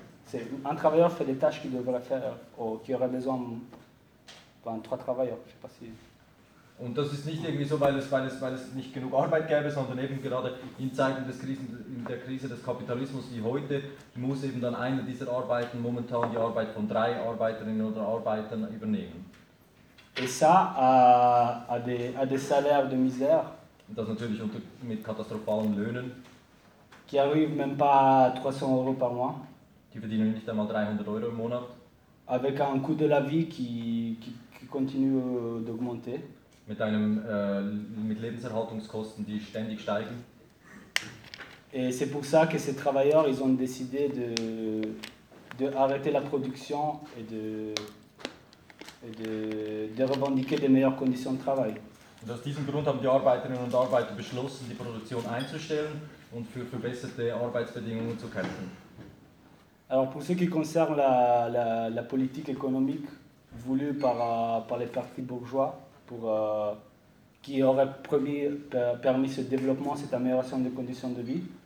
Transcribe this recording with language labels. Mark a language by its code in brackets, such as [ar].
[fr] C'est un travailleur fait les tâches qu'il devrait faire, ou qu'il aurait besoin de trois travailleurs, je sais pas si... [de] Und das ist nicht irgendwie so, weil es nicht genug Arbeit gäbe, sondern eben gerade in Zeiten des Krisen, in der Krise des Kapitalismus wie heute, muss eben dann einer dieser Arbeiten momentan die Arbeit von drei Arbeiterinnen oder Arbeitern übernehmen. [fr] Et ça, à des salaires de misère. [de] Und das natürlich mit katastrophalen Löhnen. [fr] Qui arrivent même pas à 300 euros par mois. [de] Die verdienen nicht einmal 300 Euro im Monat. [fr] Avec un coût de la vie qui continue d'augmenter. [de] Mit einem mit Lebenserhaltungskosten, die ständig steigen. [fr] Et c'est pour ça que ces travailleurs, ils ont décidé de arrêter la production et de revendiquer des meilleures conditions de travail. [de] Und aus diesem Grund haben die Arbeiterinnen und Arbeiter beschlossen, die Produktion einzustellen und für verbesserte Arbeitsbedingungen zu kämpfen. [fr] Alors pour ce qui concerne la politique économique voulue par les partis bourgeois. Qui aurait permis ce développement, cette amélioration des conditions de vie.